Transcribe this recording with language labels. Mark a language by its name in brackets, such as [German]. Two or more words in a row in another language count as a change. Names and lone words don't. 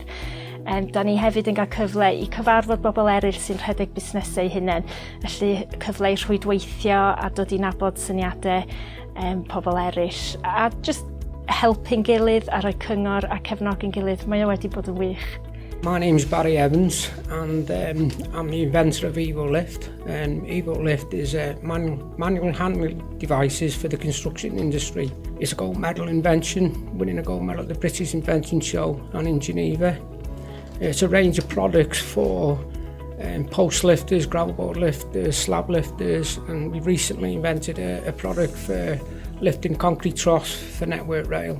[Welsh] Da ni hefyd yn cael cyfle i cyfarfod bobl eraill sy'n rhedeg busnesau hunain, felly cyfle i rhwydweithio a dod i nabod syniadau pobl eraill a just helpu'n gilydd a rhoi cyngor a cefnogi'n gilydd. Mae o wedi bod yn wych. [English] My name's Barry Evans and I'm the inventor of EvoLift. EvoLift is manual handheld devices for the construction industry. It's a gold medal invention, winning a gold medal at the British Invention Show and in Geneva. It's a range of products for post lifters, gravel board lifters, slab lifters, and we've recently invented a product for lifting concrete troughs for network rail.